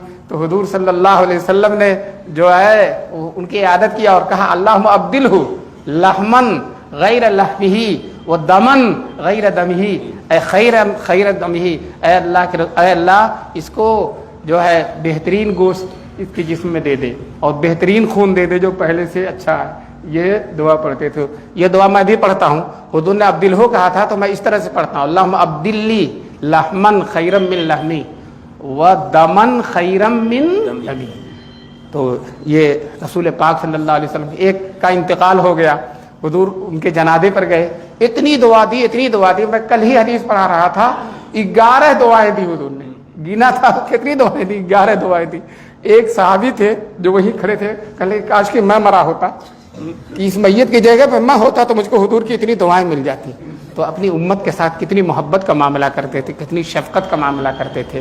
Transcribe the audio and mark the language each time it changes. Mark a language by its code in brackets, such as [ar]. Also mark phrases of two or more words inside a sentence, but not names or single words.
[ur] تو حضور صلی اللہ علیہ وسلم نے جو ہے ان کی عیادت کیا اور کہا [ar] اللہم ابدلہ لحمن غیر لحمہ و دمن غیر دمہ, [ur] اے خیر دمہ, اے اللہ اس کو جو ہے بہترین گوشت اس کے جسم میں دے دے اور بہترین خون دے دے جو پہلے سے اچھا ہے. یہ دعا پڑھتے تھے. یہ دعا میں بھی پڑھتا ہوں. حضور نے عبدالہ کہا تھا تو میں اس طرح سے پڑھتا ہوں [ar] اللہم ابدلی لحمن خیرم من لحمی و دمن خیرم من دمی. [ur] تو یہ رسول پاک صلی اللہ علیہ وسلم ایک کا انتقال ہو گیا, حضور ان کے جنازے پر گئے, اتنی دعا دی. میں کل ہی حدیث پڑھا رہا تھا 11 دعائیں دی حضور نے، گنا تھا کتنی دعائیں دی، 11 دعائیں دی. ایک صحابی تھے جو وہیں کھڑے تھے، کہلے کاش کہ میں مرا ہوتا، کہ اس میت کی جگہ پے میں ہوتا تو مجھکو حضور کی اتنی دعائیں مل جاتی. تو اپنی امت کے ساتھ کتنی محبت کا معاملہ کرتے تھے، کتنی شفقت کا معاملہ کرتے تھے.